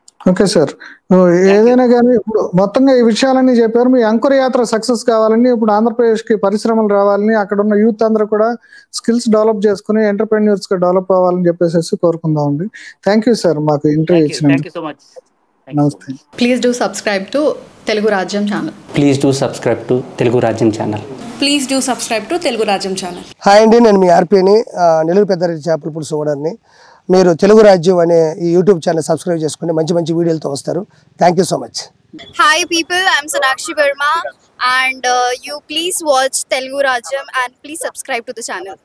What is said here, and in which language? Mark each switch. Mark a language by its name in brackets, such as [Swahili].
[Telugu] Okay sir, ఏదైనా కానీ ఇప్పుడు మొత్తంగా ఈ విషయాలన్నీ చెప్పారు. మీ అంకుర యాత్ర సక్సెస్ కావాలని, ఇప్పుడు ఆంధ్రప్రదేశ్కి పరిశ్రమలు రావాలని, అక్కడ ఉన్న యూత్ అందరూ కూడా స్కిల్స్ డెవలప్ చేసుకుని ఎంటర్ప్రెన్యూర్స్ గా డెవలప్ అవ్వాలని చెప్పేసి కోరుకుందాం అండి. థ్యాంక్ యూ సార్ మాకు ఇంటర్వ్యూ ఇచ్చినందుకు. [English] So much. [Telugu] నమస్తే. [English] Please do subscribe to Telugu Rajyam channel. Please do subscribe to Telugu Rajyam channel. Please do subscribe to Telugu Rajyam channel. [Telugu] Hi అండి, నేను మీ ఆర్పీని, నెల్లూరు పెద్దారెడ్డి చేపల పులుసు ఓనర్ని. మీరు తెలుగు రాజ్యం అనే ఈ యూట్యూబ్ ఛానల్ సబ్స్క్రైబ్ చేసుకుని మంచి మంచి వీడియోలతో వస్తారు. [English] Thank you so much. Hi people, I'm Sonakshi Verma and you please watch Telugu Rajyam and please subscribe to the channel.